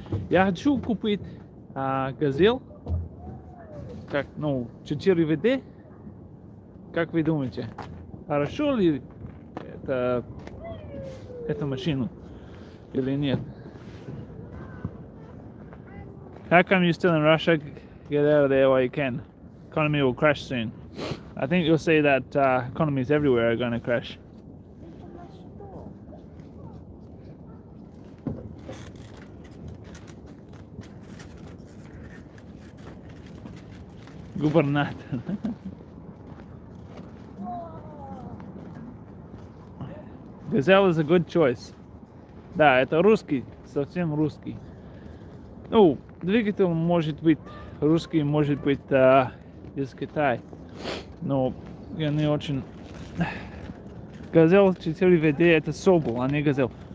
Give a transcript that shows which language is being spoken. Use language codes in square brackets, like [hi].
[ru] Я хочу купить газель, как, 4 ВД. Как вы думаете, хорошо ли эту машину или нет? [en] How come you're still in Russia? Get out of there while you can. Economy will crash soon. I think you'll see that economies everywhere are going to crash. [ru] Губернатор. [en] Gazelle is a good choice. [ru] Да, это русский, совсем русский. Двигатель может быть русский, может быть из Китая. Но я не очень... Газель 4 ВД это Собол, а не Газель.